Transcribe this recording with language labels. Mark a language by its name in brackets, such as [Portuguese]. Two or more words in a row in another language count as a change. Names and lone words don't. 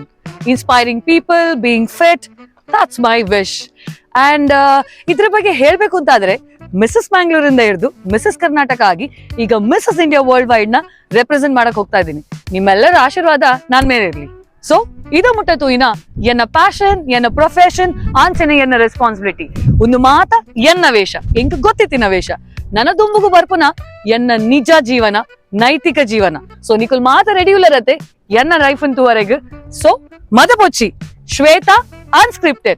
[English] Inspiring people, being fit, that's my wish. [Kannada] ಅಂಡ್ ಇದ್ರ ಬಗ್ಗೆ ಹೇಳ್ಬೇಕು ಅಂತಾದ್ರೆ ಮಿಸಸ್ ಮ್ಯಾಂಗ್ಳೂರಿಂದ ಹಿಡಿದು ಮಿಸಸ್ ಕರ್ನಾಟಕ ಆಗಿ ಈಗ ಮಿಸಸ್ ಇಂಡಿಯಾ ವರ್ಲ್ಡ್ ವೈಡ್ ನ ರೆಪ್ರೆಸೆಂಟ್ ಮಾಡಕ್ ಹೋಗ್ತಾ ಇದ್ದೀನಿ. ನಿಮ್ಮೆಲ್ಲರ ಆಶೀರ್ವಾದ ನಾನ್ ಮೇಲೆ ಇರ್ಲಿ. [Tulu] ಸೊ ಇದು ಮುಟ್ಟತು ಎನ್ನ ಪ್ಯಾಷನ್, ಎನ್ನ ಪ್ರೊಫೆಷನ್ ಆಂಚನೆ ಎನ್ನ ರೆಸ್ಪಾನ್ಸಿಬಿಲಿಟಿ. ಒಂದು ಮಾತ ಎನ್ನ ವೇಷ ಎಂಕ್ ಗೊತ್ತಿತ್ತಿನ ವೇಷ ನನ್ನ ದುಂಬುಗು ಬರ್ಪುನ ಎನ್ನ ನಿಜ ಜೀವನ, ನೈತಿಕ ಜೀವನ. ಸೊ ನಿಕುಲ್ ಮಾತ ರೆಡಿಯುಲರತೆ ಎನ್ನ ಲೈಫ್ ಅಂತುವರೆಗೆ. ಸೊ ಮದ ಪೊಚ್ಚಿ ಶ್ವೇತಾ ಅನ್ಸ್ಕ್ರಿಪ್ಟೆಡ್.